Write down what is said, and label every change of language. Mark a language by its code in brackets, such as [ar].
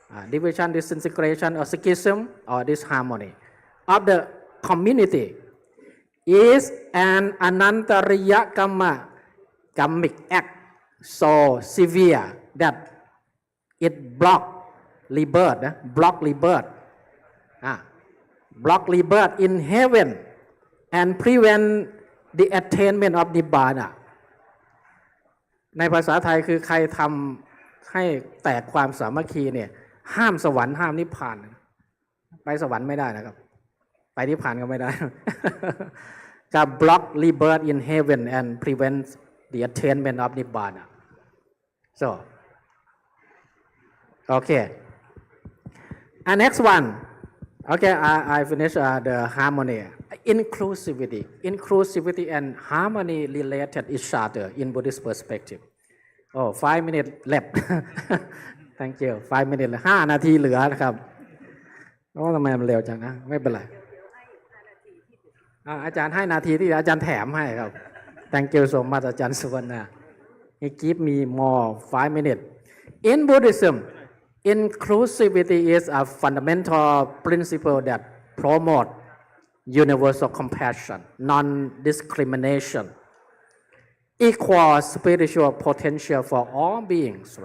[en] Division, disintegration, or schism, or disharmony of the community is an anantariya kamma, karmic act so severe that it block rebirth, in heaven and prevent the attainment of Nibbana. [th] ในภาษาไทยคือใครทำให้แตกความสามัคคีเนี่ยห้ามสวรรค์ห้ามนิพพานไปสวรรค์ไม่ได้นะครับไปนิพพานก็ไม่ได้ จะ [en] block rebirth in heaven and prevent the attainment of Nibbana. So okay, and next one. Okay, I finish the harmony. Inclusivity and harmony related each other in Buddhist perspective. Oh, 5 minutes left. Thank you. 5 minutes [th] 5 นาทีเหลือนะครับโอ้ทำไมมันเร็วจังนะไม่เป็นไรอาจารย์ให้นาทีที่อาจารย์แถมให้ครับ [en] Thank you so much [th] อาจารย์สุวรรณ [en] He give me more 5 minutes. In Buddhism, inclusivity is a fundamental principle that promotes universal compassion, non-discrimination, equal spiritual potential for all beings.